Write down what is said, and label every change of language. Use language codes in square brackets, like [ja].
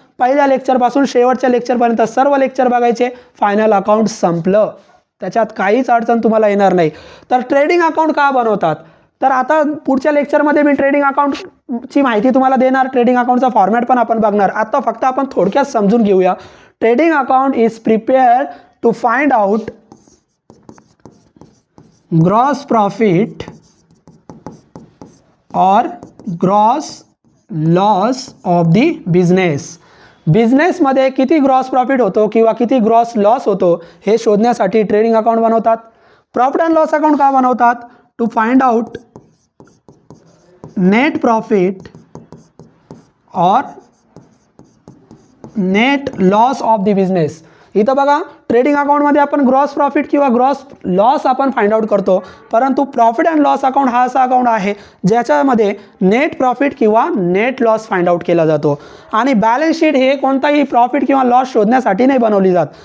[mr] पहिल्या लेक्चरपासून शेवटच्या लेक्चरपर्यंत सर्व लेक्चर बघायचे. फायनल अकाउंट संपलं, त्याच्यात काहीच अडचण तुम्हाला येणार नाही. तर ट्रेडिंग अकाउंट का बनवतात, तर आता पुढच्या लेक्चरमध्ये मी ट्रेडिंग अकाउंट ची माहिती तुम्हाला देणार, ट्रेडिंग अकाउंटचा फॉर्मॅट पण आपण बघणार. आता फक्त आपण थोडक्यात समजून घेऊया. [en] trading account is prepared to find out gross profit [hi] और [en] Gross loss of the business. [mr] बिझनेसमध्ये किती ग्रॉस प्रॉफिट होतो किंवा किती ग्रॉस लॉस होतो हे शोधण्यासाठी ट्रेडिंग अकाउंट बनवतात. प्रॉफिट अँड लॉस अकाउंट का बनवतात? [en] to find out net profit [hi] और [en] Net loss of the business. [mr] इथं बघा, ट्रेडिंग अकाउंटमध्ये आपण ग्रॉस प्रॉफिट किंवा ग्रॉस लॉस आपण फाइंड आउट करतो, परंतु प्रॉफिट अँड लॉस अकाउंट हा असा अकाउंट आहे ज्याच्यामध्ये नेट प्रॉफिट किंवा नेट लॉस फाइंड आउट केला जातो. आणि बॅलन्स शीट हे कोणताही प्रॉफिट किंवा लॉस शोधण्यासाठी नाही बनवली जात.